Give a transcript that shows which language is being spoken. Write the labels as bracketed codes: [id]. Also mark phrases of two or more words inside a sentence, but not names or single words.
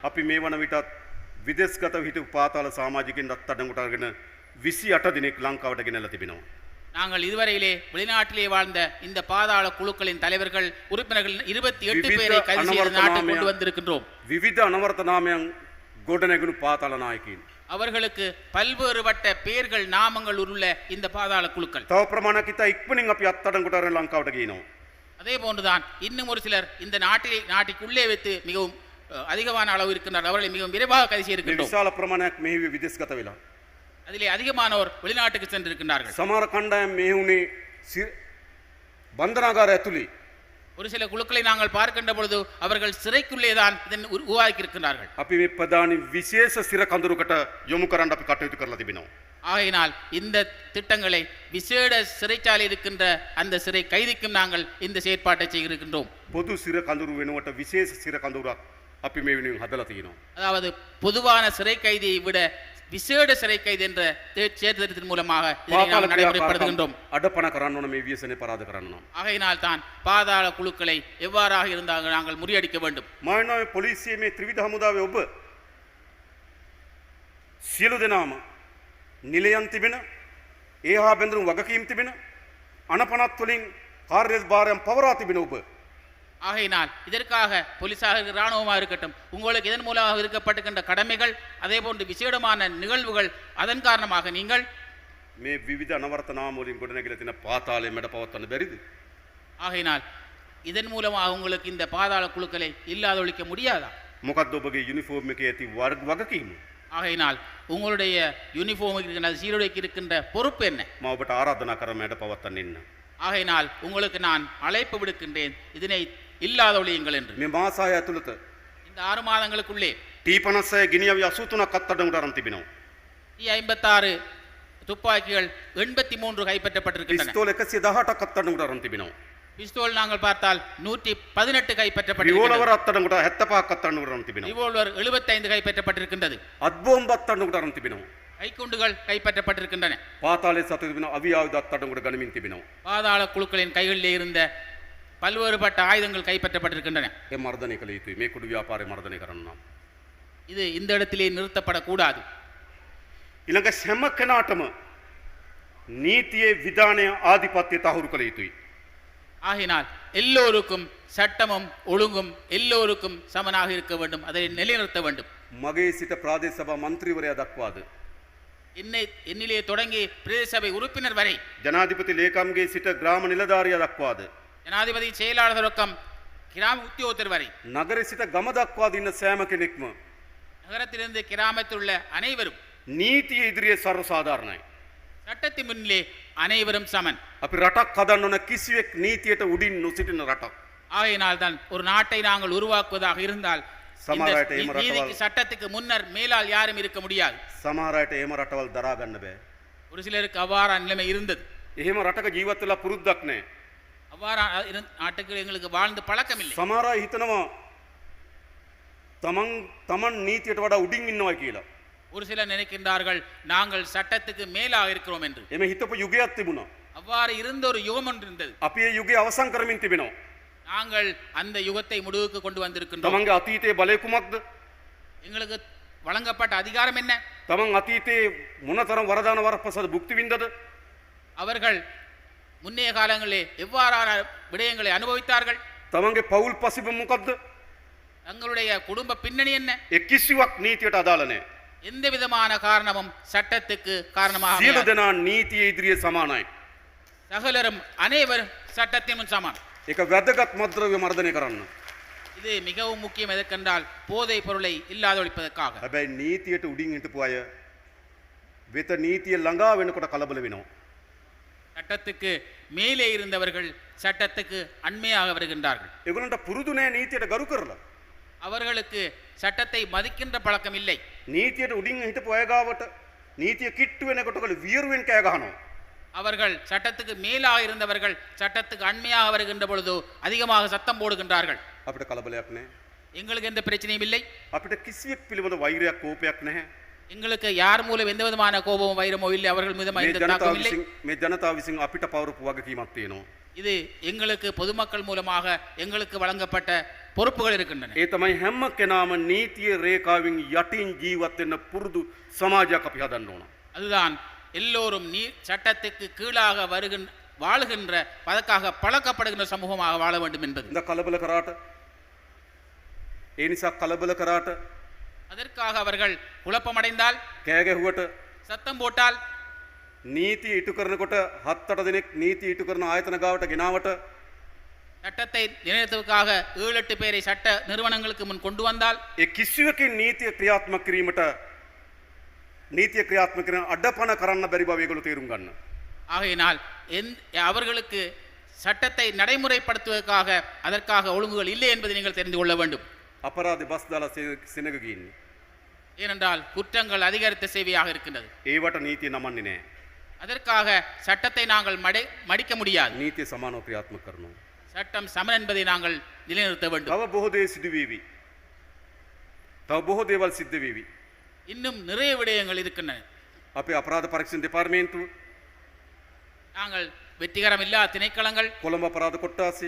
[si] අපි මේ වන විටත් විදේශගත හිටපු පාතාල සමාජිකින් අත්අඩංගුවට අරගෙන 28 දිනක් ලංකාවට ගෙනල්ලා තිබෙනවා. [ta] நாங்கள் இதுவரையிலே வெளிநாட்டிலே வாழ்ந்த இந்த பாதாள குழுக்களின் தலைவர்கள் உறுப்பினர்கள் 28 பேரை கைது செய்து நாட்டுக்கு கொண்டு வந்திருக்கின்றோம். [si] විවිධ අනවර්ත නාමයන් ගොඩනැගුණු පාතාල නායකයින්. [ta] அவர்களுக்கு பல்வேறுபட்ட பெயர்கள் நாமங்கள் உள்ள இந்த பாதாள குழுக்கள். [si] තව ප්‍රමාණයක් ඉතා ඉක්මනින් අපි අත්අඩංගුවට අරගෙන ලංකාවට ගේනවා. [ta] அதே போன்றுதான் இன்னும் ஒரு சிலர் இந்த நாட்டுக்குள்ளே வைத்து மிகவும் அதிகமான அளவு இருக்கின்றனர். அவர்களை மிகவும் விரைவாக கைது செய்திருக்கின்றோம். [si] විශාල ප්‍රමාණයක් මෙහි විදේශගත වෙලා. [ta] அதிலே அதிகமானோர் வெளிநாட்டுக்கு சென்றிருக்கின்றார்கள். [si] සමහර කණ්ඩායම් මෙහි උනේ බන්ධනාගාර ඇතුළේ. [ta] ஒரு சில குழுக்களை நாங்கள் பார்க்கின்ற பொழுது அவர்கள் சிறைக்குள்ளே தான் இதன் உருவாக்கி இருக்கிறார்கள். [si] අපි මේ ප්‍රධානි විශේෂ සිර කඳුරකට යොමු කරන්න අපි කටයුතු කරලා තිබෙනවා. [ta] ஆகையினால் இந்த திட்டங்களை விசேட சிறைச்சாலை இருக்கின்ற அந்த சிறை கைதிக்கும் நாங்கள் இந்த செயற்பாட்டை செய்திருக்கின்றோம். [si] පොදු සිර කඳුරු වෙනුවට විශේෂ සිර කඳුරක් අපි මේ වෙනුවෙන් හදලා තියෙනවා. [ta] அதாவது பொதுவான சிறை கைதியை விட விசேட சிறை கைதி என்ற செயற்திட்டத்தின் மூலமாக இதனை நாம் நடைமுறைப்படுத்துகின்றோம். [si] අඩපණ කරන්න ඕන මේ ව්‍යසනේ පරාද කරන්න නම්. [ta] ஆகையினால் தான் பாதாள குழுக்களை எவ்வாறாக இருந்தால் நாங்கள் முறியடிக்க வேண்டும். [si] මානව පොලිසියේ මේ ත්‍රිවිධ හමුදාවේ ඔබ සියලු දෙනාම නිලයන් තිබෙන ඒහා බැඳුණු වගකීම් තිබෙන අනපනත් වලින් කාර්යභාරයන් පවරා තිබෙන ඔබ [ta] ஆகையினால் இதற்காக போலீசாக இராணுவமாக இருக்கட்டும் உங்களுக்கு இதன் மூலமாக இருக்கப்பட்டுகின்ற கடமைகள் அதே போன்று விசேடமான நிகழ்வுகள் அதன் காரணமாக நீங்கள் [si] මේ විවිධ අනවර්ත නාම වලින් ගොඩනැගිලා තියෙන පාතාලයේ මැඩ පවත්වන්න බැරිද? [ta] ஆகையினால் இதன் மூலமாக உங்களுக்கு இந்த பாதாள குழுக்களை இல்லாதொழிக்க முடியாதா? [si] මොකද්ද ඔබගේ යුනිෆෝම් එකේ ඇති වගකීම? [ta] ஆகையினால் உங்களுடைய யூனிஃபார்ம் இருக்கின்ற சீருடைக்கு இருக்கின்ற பொறுப்பு என்ன? [si] මම ඔබට ආරාධනා කරා මැඩ පවත්වන්න එන්න. [ta] ஆகையினால் உங்களுக்கு நான் அழைப்பு விடுக்கின்றேன் இதனை இல்லாதொழியுங்கள் என்று. [si] මේ මාස 6 ඇතුළත [ta] இந்த 6 மாதங்களுக்குள்ளே [si] T56 ගිනියවි 83ක් අත්අඩංගුවට අරන් තිබෙනවා. [ta] T56 துப்பாக்கிகள் 83 கைப்பற்றப்பட்டிருக்கின்றன. [si] පිස්තෝල 118ක් අත්අඩංගුවට අරන් තිබෙනවා. [ta] பிஸ்டோல் நாங்கள் பார்த்தால் 118 கைப்பற்றப்பட்டிருக்கிறது. [si] රිවෝල්වර් අත්අඩංගුවට 75ක් අත්අඩංගුවට අරන් තිබෙනවා. [ta] ரிவால்வர் 75 கைப்பற்றப்பட்டிருக்கின்றது. [si] අත්බෝම්බ අත්අඩංගුවට අරන් තිබෙනවා. [ta] கைக்குண்டுகள் கைப்பற்றப்பட்டிருக்கின்றன. [si] පාතාලයේ සතු තිබෙන අවි ආයුධ අත්අඩංගුවට ගනිමින් තිබෙනවා. [ta] பாதாள குழுக்களின் கைகளிலே இருந்த பல்வேறுபட்ட ஆயுதங்கள் கைப்பற்றப்பட்டிருக்கின்றன. [si] ඒ මර්ධනය කළ යුතුයි. මේ කුඩු ව්‍යාපාරය මර්ධනය කරන්න නම්. [ta] இது இந்த இடத்திலே நிறுத்தப்படக்கூடாது. [si] ඊළඟ හැම කෙනාටම නීතියේ විධානය ආධිපත්‍ය තහවුරු කළ යුතුයි. [ta] ஆகினால் எல்லோருக்கும் சட்டமும் ஒழுங்கும் எல்லோருக்கும் சமனாக இருக்க வேண்டும். அதை நிலைநிறுத்த வேண்டும். [si] මගේ සිට ප්‍රාදේශ සභා මන්ත්‍රීවරයා දක්වාද [ta] என்னிலே தொடங்கி பிரதேச சபை உறுப்பினர் வரை [si] ජනාධිපති ලේකම්ගේ සිට ග්‍රාම නිලධාරියා දක්වාද [ta] ஜனாதிபதி செயலாளர் தொடக்கம் கிராம உத்தியோகத்தர் வரை [si] නගරේ සිට ගම දක්වාද ඉන්න සෑම කෙනෙක්ම [ta] நகரத்திலிருந்து கிராமத்தில் உள்ள அனைவரும் [si] නීතිය ඉදිරියේ සර්ව සාධාරණයි. [ta] சட்டத்தின் முன்னிலே அனைவரும் சமன். [si] අපි රටක් හදන්න ඕන කිසිවෙක් නීතියට උඩින් නොසිටින රටක්. [ta] ஆகையினால் தான் ஒரு நாட்டை நாங்கள் உருவாக்குவதாக இருந்தால் [si] සමහර අයට එහෙම [ta] நீதிக்கு [si] රටවල් [ta] சட்டத்துக்கு முன்னர் மேலால் யாரும் இருக்க முடியாது. [si] සමහර අයට එහෙම රටවල් දරා ගන්න බෑ. [ta] ஒரு சிலருக்கு அவ்வாறான நிலைமை இருந்தது. [si] එහෙම රටක ජීවත් වෙලා පුරුද්දක් නැහැ. [ta] அவ்வாறான நாட்டுக்கு எங்களுக்கு வாழ்ந்து பழக்கம் இல்லை. [si] සමහර අය හිතනවා තමන් නීතියට වඩා උඩින් ඉන්නවා කියලා. [ta] ஒரு சிலர் நினைக்கின்றார்கள் நாங்கள் சட்டத்துக்கு மேலாக இருக்கிறோம் என்று. [si] එමෙ හිතපු යුගයක් තිබුණා. [ta] அவ்வாறு இருந்த ஒரு யுகம் ஒன்று இருந்தது. [si] අපි ඒ යුගය අවසන් කරමින් තිබෙනවා. [ta] நாங்கள் அந்த யுகத்தை முடிவுக்கு கொண்டு வந்திருக்கின்றோம். [si] තමන්ගේ අතීතයේ බලය කුමක්ද? [ta] எங்களுக்கு வழங்கப்பட்ட அதிகாரம் என்ன? [si] තමන් අතීතයේ මොනතරම් වරදාන වරපසද භුක්ති විඳද? [ta] அவர்கள் முன்னைய காலங்களிலே எவ்வாறான விடயங்களை அனுபவித்தார்கள்? [si] තමන්ගේ පවුල් පසිබ මොකක්ද? [ta] தங்களுடைய குடும்ப பின்னணி என்ன? [si] ඒ කිසිවක් නීතියට අදාළ නැහැ. [ta] எந்த விதமான காரணமும் சட்டத்துக்கு காரணமாக [si] සියලු [ta] அமையாது. [si] දෙනා නීතිය ඉදිරියේ සමානයි. [ta] சகலரும் அனைவரும் சட்டத்தின் முன் சமம். [si] ඒක වැදගත් මද්ද්‍රව්‍ය මර්ධනය කරන්න. [ta] இது மிகவும் முக்கியம். எதற்கென்றால் போதை பொருளை இல்லாதொழிப்பதற்காக. [si] හැබැයි නීතියට උඩින් හිටපු අය වෙත නීතිය ළඟා වෙනකොට කලබල වෙනවා. [ta] சட்டத்துக்கு மேலே இருந்தவர்கள் சட்டத்துக்கு அண்மையாக வருகின்றார்கள். [si] ඒගොල්ලන්ට පුරුදු නැහැ නීතියට ගරු කරලා. [ta] அவர்களுக்கு சட்டத்தை மதிக்கின்ற பழக்கம் இல்லை. [si] නීතියට උඩින් හිටපු අය ගාවට නීතිය කිට්ටු වෙනකොට වියරුවෙන් කෑ ගහනවා. [ta] அவர்கள் சட்டத்துக்கு மேலாக இருந்தவர்கள் சட்டத்துக்கு அண்மையாக வருகின்ற பொழுது அதிகமாக சத்தம் போடுகின்றார்கள். [si] අපිට කලබලයක් නැහැ. [ta] எங்களுக்கு எந்த பிரச்சனையும் இல்லை. [si] අපිට කිසියෙක් පිළිබඳ වෛරයක් කෝපයක් නැහැ. [ta] எங்களுக்கு யார் மூலம் எந்த விதமான கோபமோ வைரமோ இல்லை. அவர்கள் மீது [si] මේ [ta] எந்த தாக்கமும் இல்லை. [si] ජනතාව විසින් අපිට පවරපු වගකීමක් තියෙනවා. [ta] இது எங்களுக்கு பொதுமக்கள் மூலமாக எங்களுக்கு வழங்கப்பட்ட பொறுப்புகள் இருக்கின்றன. [si] ඒ තමයි හැම කෙනාම නීතිය රේඛාවෙන් යටින් ජීවත් වෙන්න පුරුදු සමාජයක් අපි හදන්න ඕන. [ta] அதுதான் எல்லோரும் சட்டத்துக்கு கீழாக வாழுகின்ற அதற்காக பழக்கப்படுகின்ற சமூகமாக வாழ வேண்டும் என்பது. [si] இந்த කලබල කරාට ඒ නිසා කලබල කරාට [ta] அதற்காக அவர்கள் குழப்பமடைந்தால் [si] කෑ ගැහුවට [ta] சத்தம் போட்டால் [si] නීතිය ඉටු කරනකොට 7-8 දිනක් නීතිය ඉටු කරන ආයතන ගාවට ගෙනාවට [ta] சட்டத்தை நிலைநிறுத்துவதற்காக 7-8 பேரை சட்ட நிறுவனங்களுக்கு முன் கொண்டு வந்தால் [si] ඒ කිසිවකින් නීතිය ක්‍රියාත්මක කිරීමට නීතිය ක්‍රියාත්මක කරන අඩපණ කරන්න බැරි බව ඒගොල්ලෝ තේරුම් ගන්න. [ta] ஆகையினால் அவர்களுக்கு சட்டத்தை நடைமுறைப்படுத்துவதற்காக அதற்காக ஒழுங்குகள் இல்லை என்பதை நீங்கள் தெரிந்து கொள்ள வேண்டும். [si] අපරාධ බස් දාලා සෙනග ගින්නේ. [ta] ஏனென்றால் குற்றங்கள் அதிகரித்த சேவையாக இருக்கின்றது. [si] ඒවට නීතිය නමන්නේ නැහැ. [ta] அதற்காக சட்டத்தை நாங்கள் மடிக்க முடியாது. [si] නීතිය සමානව ක්‍රියාත්මක කරනවා. [ta] சட்டம் சமன் என்பதை நாங்கள் நிலைநிறுத்த வேண்டும். [si] තව බොහෝ දේ සිදු වේවි. තව බොහෝ දේවල් සිද්ධ වේවි. [ta] இன்னும் நிறைய விடயங்கள் இருக்கின்றன. [si] අපේ අපරාධ පරීක්ෂණ දෙපාර්තමේන්තුව [ta] நாங்கள் வெற்றிகரம் இல்லா திணைக்களங்கள் [si] කොළඹ අපරාධ කොට්ටාසය